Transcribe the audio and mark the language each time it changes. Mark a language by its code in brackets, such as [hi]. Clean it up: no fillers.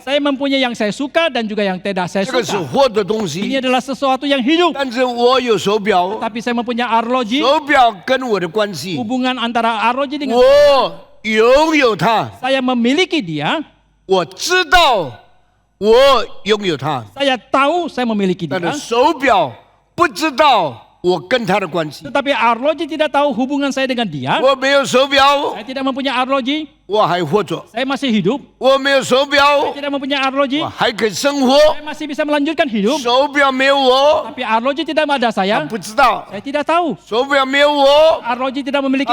[id] Saya mempunyai yang saya suka dan juga yang tidak saya [zh] 这个是 [id] suka. [zh] 活的东西。 [id] adalah sesuatu yang hidup. [zh] 但是我有手表， [id] Tapi saya mempunyai arloji. [zh] 手表跟我的关系， [id] Hubungan antara arloji dengan [zh] 我拥有它， [id] saya memiliki dia. [zh] 我知道我拥有它， [id] Saya tahu saya memiliki [zh] 但 [id] dia. [zh] 是手表不知道我跟它的关系。 [id] Tetapi arloji tidak tahu hubungan saya dengan dia. [zh] 我没有手表， [id] Saya tidak mempunyai arloji. [zh] 我还活着； [id] Saya masih hidup. [zh] 我没有手 [id] Saya [zh] 表， [id] tidak mempunyai arloji. [zh] 我还可以生活。 [id] Saya masih bisa melanjutkan hidup. [zh] 手表没有我， [id] Tapi arloji tidak ada [zh] 他 [id] saya. [zh] 不知道； [id] Saya tidak tahu. [zh] 手表没有我， [id] Arloji tidak memiliki